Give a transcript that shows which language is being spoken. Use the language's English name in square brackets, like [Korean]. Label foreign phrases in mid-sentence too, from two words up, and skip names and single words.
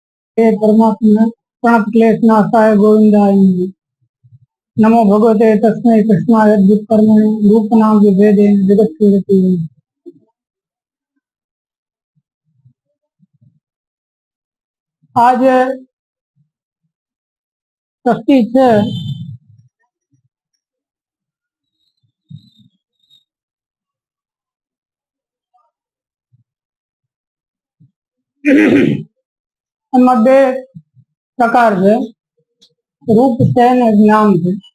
[Sanskrit] हे परमात्मा प्रणत क्लेश नाशाय गोविंदाय नमो भगवते तस्मै कृष्णाय अद्भुत कर्मणे रूप नाम विभेदे जगत कीर्ति। [Hindi] आज षष्ठी [Gujarati] છે એમાં બે પ્રકાર છે, રૂપ છે અને જ્ઞાન છે।